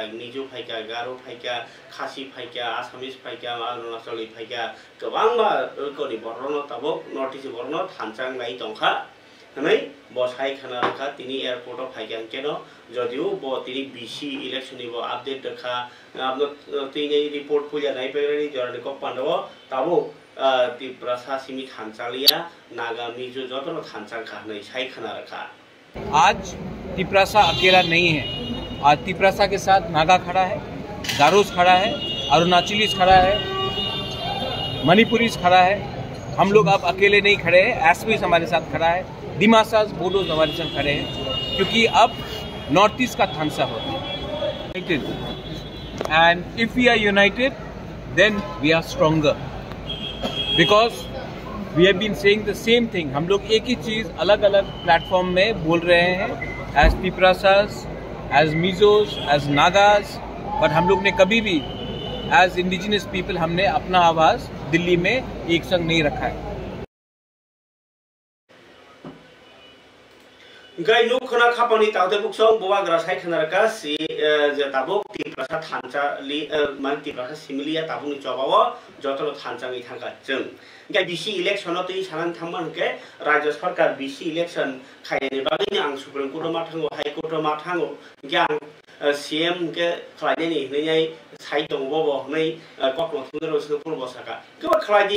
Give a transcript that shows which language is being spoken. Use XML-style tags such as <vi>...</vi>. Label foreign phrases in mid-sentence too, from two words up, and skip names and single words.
<trp>निजु फाइका गारो फाइका खासी फाइका आसामिस फाइका अरुणाचली फाइका गोबां मा रोखोमनि बरनो ताबो नॉर्थ ईस्ट बरनो थांचां लाई दंखा हनै बसाइ खाना रखा तिनी</trp> <en>airport of</en> <trp>फाइका केनो जदिउ बो तिनी</trp> <en>BC election</en> <trp>नि बो अपडेट रखा आपनो तिनी रिपोर्ट पुलिया नाइ पेरनि जरनि को पांडव ताबो त्रिपुरा सासिमी थांचालिया नागा मिजो जतनो थांचां खानै साइ खाना रखा</trp> <hi>आज त्रिपुरा अकेला नहीं है। आज त्रिपुरा के साथ नागा खड़ा है, गारोस खड़ा है, अरुणाचलीस खड़ा है, मणिपुरीस खड़ा है। हम लोग अब अकेले नहीं खड़े हैं। एसपीस हमारे साथ खड़ा है, दिमासास बोडोज हमारे साथ खड़े हैं, क्योंकि अब नॉर्थ ईस्ट का थांसा होता है।</hi> <en>And if we are united then we are stronger, because we have been saying the same thing.</en> <hi>हम लोग एक ही चीज अलग अलग प्लेटफॉर्म में बोल रहे हैं,</hi> <en>as Tripurasas, as Mizos, as Nagas,</en> <hi>बट हम लोग ने कभी भी</hi> <en>as indigenous people</en> <hi>हमने अपना आवाज दिल्ली में एक संग नहीं रखा है।</hi> <trp>गाय नु खना खापानि तावते बुकसं बोवाग्रा साइ खनारका सि जे ताबो त्रिपुरा थांचालि मान त्रिपुरा सिमिलिया ताबुनि चबावो जतरो थांचाङै थांगा जों गाय</trp> <en>BC election</en> <trp>तै सानान थांमान के</trp> <hi>राज्य सरकार</hi> <en>BC election</en> <trp>खायनि बागैनो आं</trp> <en>Supreme Court</en> <trp>मा थांगो</trp> <en>High Court</en> <trp>मा थांगो गां सीएम के खलायनि नैयै साइ दंबो नै ककनो थुंगरो सुपुर बसाका गोबा खलायदि</trp>